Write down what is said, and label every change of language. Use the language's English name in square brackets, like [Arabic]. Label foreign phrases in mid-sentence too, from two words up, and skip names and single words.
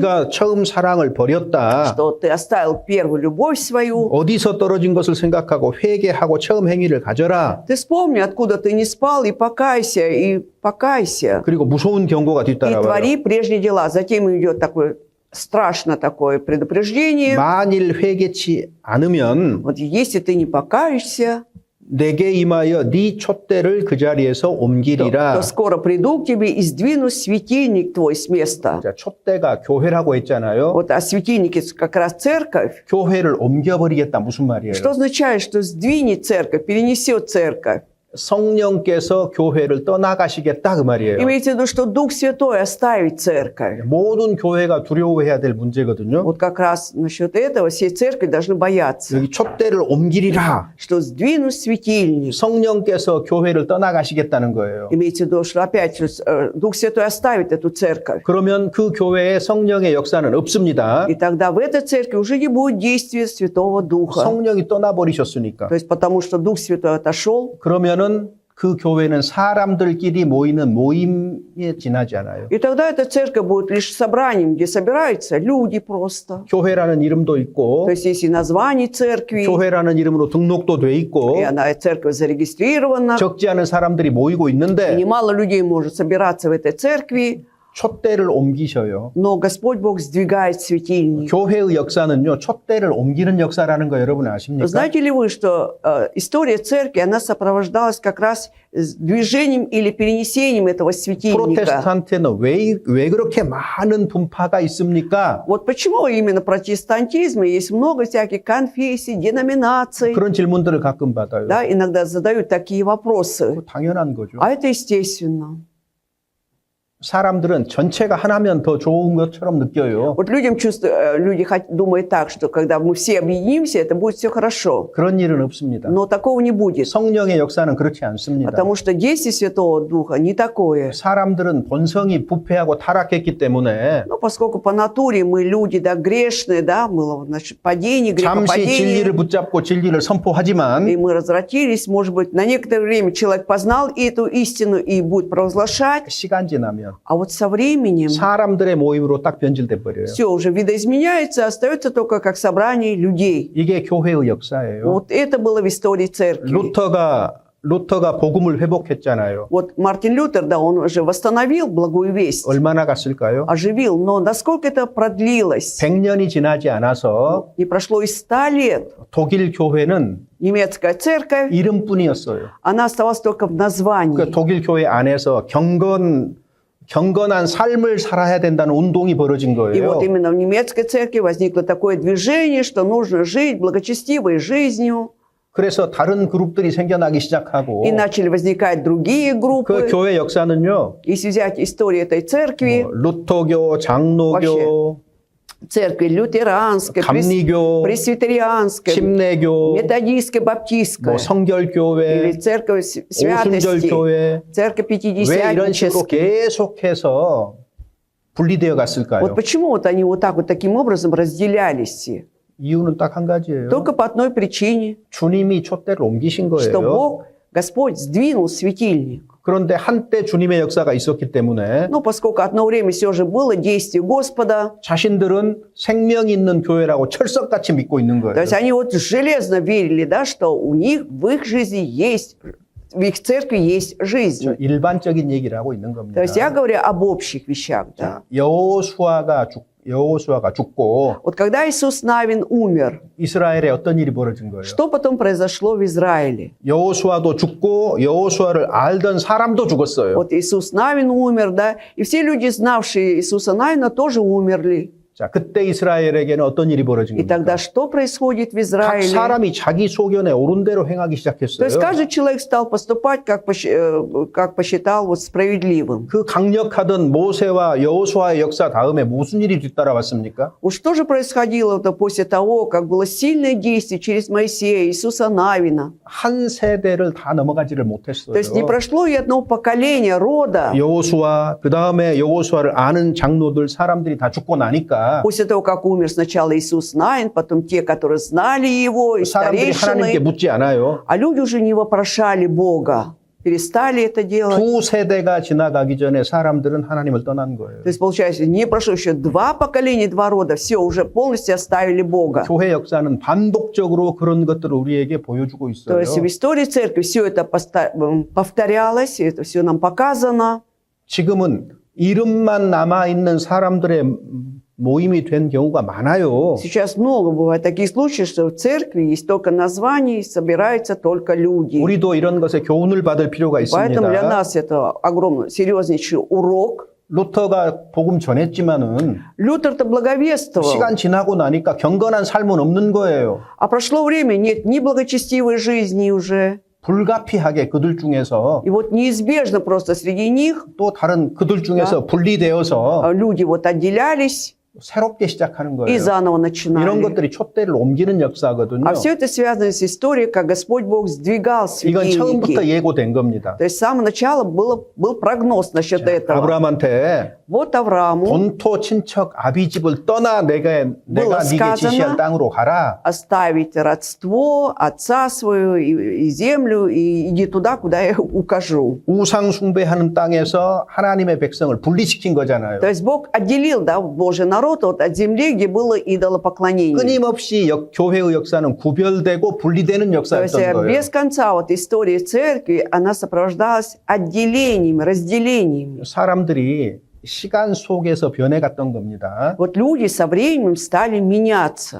[Korean] 네가 처음 사랑을 버렸다. [Russian] что ты оставил первую любовь свою. [Korean] 어디서 떨어진 것을 생각하고 회개하고 처음 행위를 가져라. [Russian] Ты вспомни, откуда ты не спал, и покайся. [Korean] 그리고 무서운 경고가 [Russian] И [Korean] 뒤따라와요. [Russian] твори прежние дела. Затем идет такое страшно такое предупреждение. [Korean] 만일 회개치 않으면 [Russian] Вот если ты не покаешься, [Korean] 내게 임하여 네 촛대를 그 자리에서 옮기리라. [Russian] то скоро приду к тебе и сдвину светильник твой с места. [Korean] 자, 촛대가 교회라고 했잖아요. [Russian] Вот, а светильник это как раз церковь. [Korean] 교회를 옮겨버리겠다 무슨 말이에요? [Russian] Что означает, что сдвинет церковь, перенесет церковь? [Korean] 성령께서 교회를 떠나가시겠다 그 말이에요. [Russian] Имеется в виду, что Дух Святой оставит церковь. [Korean] 모든 교회가 두려워해야 될 문제거든요. [Russian] Вот как раз насчет этого все церкви должны бояться, [Korean] 여기 촛대를 옮기리라. [Russian] что сдвинут светильник. [Korean] 성령께서 교회를 떠나가시겠다는 거예요. [Russian] Имеется в виду, что опять же Дух Святой оставит эту церковь. [Korean] 그러면 그 교회에 성령의 역사는 없습니다. [Russian] И тогда в этой церкви уже не будет действия Святого Духа. [Korean] 성령이 떠나버리셨으니까. [Russian] То есть потому что Дух Святой отошел. [Korean] 그러면은 그 교회는 사람들끼리 모이는 모임에 지나지 않아요. [Russian] И тогда эта церковь будет лишь собранием, где собираются люди просто. [Korean] 교회라는 이름도 있고 [Russian] То есть есть и название церкви, [Korean] 교회라는 이름으로 등록도 돼 있고 [Russian] и она, церковь зарегистрирована, [Korean] 적지 않은 사람들이 모이고 [Russian] и [Korean] 있는데 [Russian] немало людей может собираться в этой церкви, [Korean] 촛대를 옮기셔요. [Russian] но Господь Бог сдвигает светильник. [Korean] 교회의 역사는요, 촛대를 옮기는 역사라는 거 여러분 아십니까? [Russian] Знаете ли вы, что история церкви, она сопровождалась как раз движением или перенесением этого светильника? [Korean] 프로테스탄트에는 왜 그렇게 많은 분파가 있습니까? [Russian] Вот почему именно в протестантизме есть много всяких конфессий, деноминаций. [Korean] 그런 질문들을 가끔 받아요. [Russian] Да, иногда задают такие вопросы. [Korean] 당연한 거죠. [Russian] А это естественно. [Korean] 사람들은 전체가 하나면 더 좋은 것처럼 느껴요. [Russian] Вот люди думают так, что когда мы все объединимся, это будет все хорошо. [Korean] 그런 일은 없습니다. [Russian] Но такого не будет. [Korean] 성령의 역사는 그렇지 않습니다. [Russian] Потому что действие Святого Духа не такое. [Korean] 사람들은 본성이 부패하고 타락했기 때문에 [Russian] Но поскольку по натуре мы люди, да, грешные, да, было, значит, падение, [Korean] 잠시 진리를 [Russian] грехопадение, [Korean] 붙잡고 진리를 선포하지만 [Russian] и мы развратились, может быть, на некоторое время человек познал эту истину и будет провозглашать, [Korean] 시간 지나면 [Russian] а вот со временем [Korean] 사람들의 모임으로 딱 변질돼 버려요. [Russian] все уже видоизменяется, остается только как собрание людей. [Korean] 이게 교회의 역사예요. [Russian] Вот это было в истории церкви. [Korean] 루터가 복음을 회복했잖아요. [Russian] Вот Мартин Лютер, да, он уже восстановил благую весть, [Korean] 얼마나 갔을까요? [Russian] оживил, но насколько это продлилось? [Korean] 100년이 지나지 않아서 [Russian] Не прошло и 100 лет. [Korean] 독일 교회는 [Russian] Немецкая церковь, [Korean] 이름뿐이었어요. [Russian] она оставалась только в названии. [Korean] 그 독일 교회 안에서 경건한 삶을 살아야 된다는 운동이 벌어진 [Russian] И [Korean] 거예요. [Russian] вот именно в немецкой церкви возникло такое движение, что нужно жить благочестивой жизнью. [Korean] 그래서 다른 그룹들이 생겨나기 시작하고 [Russian] И начали возникать другие [Korean] 그 [Russian] группы. [Korean] 교회 역사는요. [Russian] Если взять историю этой церкви, [Korean] 루터교, 장로교, [Russian] церкви лютеранской, [Korean] 감리교, [Russian] пресвитерианской, [Korean] 침례교, [Russian] методистской, баптистской, или [Korean] 성결교회, [Russian] церковь святости, [Korean] 오순절교회 [Russian] церковь [Korean] 왜 이런 식으로 [Russian] пятидесятническая. [Korean] 계속해서 분리되어 갔을까요? [Russian] Вот почему вот они вот так вот таким образом разделялись все? [Korean] 이유는 딱 한 가지예요. [Russian] Только по одной причине, [Korean] 주님이 촛대를 옮기신 [Russian] что [Korean] 거예요. [Russian] Бог, Господь сдвинул светильник. [Korean] 그런데 한때 주님의 역사가 있었기 때문에 [Russian] Но поскольку одно время все же было действие Господа, [Korean] 자신들은 생명이 있는 교회라고 철석같이 믿고 있는 거예요. [Russian] то есть они вот железно верили, да, что у них в их жизни есть, в их церкви есть жизнь. [Korean] 일반적인 얘기를 하고 있는 겁니다. [Russian] То есть я говорю об общих вещах. Да. [Korean] 여호수아가 죽고 [Russian] Вот когда Иисус Навин умер, [Korean] 이스라엘에 어떤 일이 벌어진 거예요? [Russian] что потом произошло в Израиле? [Korean] 여호수아도 죽고 여호수아를 알던 사람도 죽었어요. [Russian] Вот Иисус Навин умер, да, и все люди, знавшие Иисуса Навина, тоже умерли. [Korean] 자, 그때 이스라엘에게는 어떤 일이 벌어진 [Russian] И [Korean] 겁니까? [Russian] тогда что происходит в [Korean] 각 [Russian] Израиле? [Korean] 사람이 자기 소견에 옳은 대로 행하기 [Russian] То [Korean] 시작했어요. [Russian] есть каждый человек стал поступать, как посчитал вот справедливым. [Korean] 그 강력하던 모세와 여호수아의 역사 다음에 무슨 일이 뒤따라왔습니까? [Russian] Вот что же происходило после того, как было сильное действие через Моисея, Иисуса Навина? [Korean] 한 세대를 다 넘어가지를 못했어요. [Russian] То есть не прошло и одного поколения рода. [Korean] 여호수아 그 다음에 여호수아를 아는 장로들 사람들이 다 죽고 나니까 [Russian] После того, как умер сначала Иисус Навин, потом те, которые знали его, и [Korean] 사람들이 하나님께 [Russian] старейшины, [Korean] 묻지 않아요. [Russian] а люди уже не вопрошали Бога, перестали это делать. [Korean] 두 세대가 지나가기 전에 사람들은 하나님을 떠난 거예요. [Russian] То есть, получается, не прошло еще 2 поколения, 2 рода, все, уже полностью оставили Бога. [Korean] 교회 역사는 반복적으로 그런 것들을 우리에게 보여주고 [Russian] То [Korean] 있어요. [Russian] есть в истории церкви все это повторялось, это все нам показано. [Korean] 지금은 이름만 남아있는 사람들의 모임이 된 경우가 많아요. [Russian] Сейчас много бывает таких случаев, что в церкви есть только название, и собираются только люди. [Korean] 우리도 이런 것에 교훈을 받을 필요가 [Russian] Поэтому для [Korean] 있습니다. [Russian] нас это огромный, серьезнейший урок. [Korean] 루터가 복음 전했지만은 [Russian] Лютер-то благовествовал, [Korean] 시간 지나고 나니까 경건한 삶은 없는 거예요. [Russian] а прошло время, нет ни благочестивой жизни уже, [Korean] 불가피하게 그들 중에서 [Russian] И вот неизбежно просто среди них [Korean] 또 다른 그들 중에서 분리되어서 [Russian] люди вот отделялись [Korean] 새롭게 시작하는 거예요. [Russian] и заново [Korean] 이런 [Russian] начинали. [Korean] 것들이 촛대를 옮기는 역사거든요. [Russian] А все это связано с историей, как Господь Бог сдвигал [Korean] 이건 처음부터 [Russian] светильники. [Korean] 예고된 겁니다. [Russian] То есть с самого начала был прогноз насчет этого. [Korean] 아브라함한테 [Russian] Вот Аврааму [Korean] 본토 친척 아비집을 떠나 내가 네게 [Russian] сказано, [Korean] 지시할 땅으로 가라. [Russian] оставить родство, отца свою и землю, и иди туда, куда я укажу. [Korean] 우상 숭배하는 땅에서 하나님의 백성을 분리시킨 거잖아요. [Russian] То есть Бог отделил, да, Божий народ вот от земли, где было идолопоклонение. [Korean] 끊임없이 교회의 역사는 구별되고 분리되는 [Russian] То есть [Korean] 역사였던 거예요. [Russian] без конца вот история церкви, она сопровождалась отделениями, разделениями. [Korean] 사람들이 시간 속에서 변해갔던 겁니다. [Russian] Вот люди со временем стали меняться.